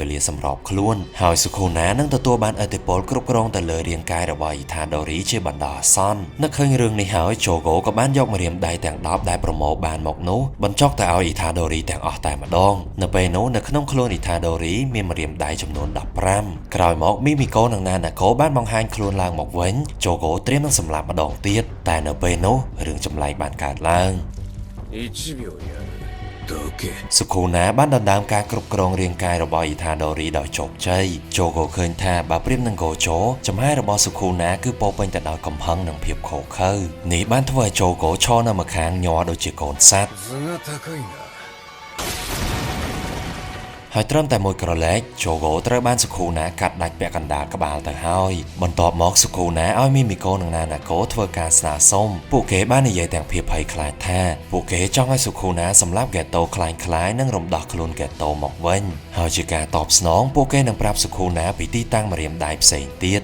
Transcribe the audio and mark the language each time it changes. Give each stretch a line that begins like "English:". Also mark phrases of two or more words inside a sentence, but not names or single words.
Khmer: លាសម្របខ្លួនហើយស៊ូខូណានឹងទទួលបានឥទ្ធិពលគ្រប់គ្រងទៅលើរាងកាយរបស់អ៊ីថាដូរីជាបណ្ដោះអាសន្ននឹកឃើញរឿងនេះហើយជូកូក៏បានយកម្រាមដៃទាំង10ដែលប្រមូលបានមកនោះបញ្ចុកទៅឲ្យអ៊ីថាដូរីទាំងអស់តែម្ដងនៅពេលនោះនៅក្នុងខ្លួនអ៊ីថាដូរីមានម្រាមដៃចំនួន15ក្រោយមកមីមីកូនិងណាណាកូបានបង្ហាញខ្លួនឡើងមកវិញជូកូត្រៀមនឹងសម្លាប់ម្ដងទៀតតែនៅពេលនោះរឿងចម្លែកបានកើតឡើង
Japanese: 1秒やるだけ
Khmer: ស៊ូខូណាបានដណ្ដើមការគ្រប់គ្រងរាងកាយរបស់អ៊ីថាដូរីដោយជោគជ័យជូកូឃើញថាបើប្រៀបនឹងកូជូចំហាយរបស់ស៊ូខូណាគឺពោពេញទៅដោយកំហឹងនិងភាពខូខើនេះបានធ្វើឲ្យជូកូឈរនៅម្ខាងញ័រដូចជាកូនសត្វ
Japanese: 図が高いな
Khmer: ហើយត្រឹមតែមួយក្រឡែកជូកូត្រូវបានស៊ូខូណាកាត់ដាច់ពាក់កណ្ដាលក្បាលទៅហើយបន្ទាប់មកស៊ូខូណាឲ្យមីមីកូនិងណាណាកូធ្វើការស្នើសុំពួកគេបាននិយាយទាំងភាពភ័យខ្លាចថាពួកគេចង់ឲ្យស៊ូខូណាសម្លាប់កេតូខ្លាយនិងរំដោះខ្លួនកេតូមកវិញហើយជាការតបស្នងពួកគេនឹងប្រាប់ស៊ូខូណាពីទីតាំងម្រាមដៃផ្សេងទៀត